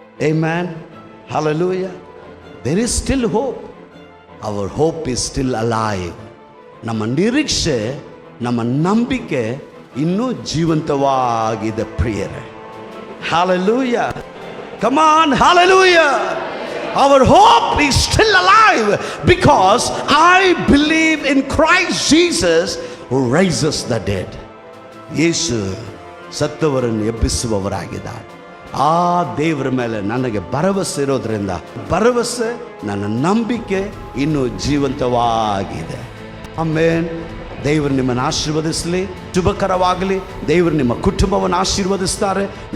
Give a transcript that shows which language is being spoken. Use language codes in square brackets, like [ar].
[en] Amen. Hallelujah. There is still hope. Our hope is still alive. [kn] ನಮ್ಮ ನಿರೀಕ್ಷೆ, ನಮ್ಮ ನಂಬಿಕೆ ಇನ್ನೂ ಜೀವಂತವಾಗಿದೆ ಪ್ರಿಯರೇ. [en] Hallelujah. Come on, hallelujah. Our hope is still alive because I believe in Christ Jesus who raises the dead. [kn] ಯೇಸು ಸತ್ತವರನ್ನು ಎಬ್ಬಿಸುವವರಾಗಿದ್ದಾರೆ. ಆ ದೇವರ ಮೇಲೆ ನನಗೆ ಭರವಸೆ ಇರೋದ್ರಿಂದ, ಭರವಸೆ, ನನ್ನ ನಂಬಿಕೆ ಇನ್ನೂ ಜೀವಂತವಾಗಿದೆ. ಆಮೆನ್. ದೇವರು ನಿಮ್ಮನ್ನು ಆಶೀರ್ವದಿಸಲಿ, ಶುಭಕರವಾಗಲಿ. ದೇವರು ನಿಮ್ಮ ಕುಟುಂಬವನ್ನು ಆಶೀರ್ವದಿಸ್ತಾರೆ.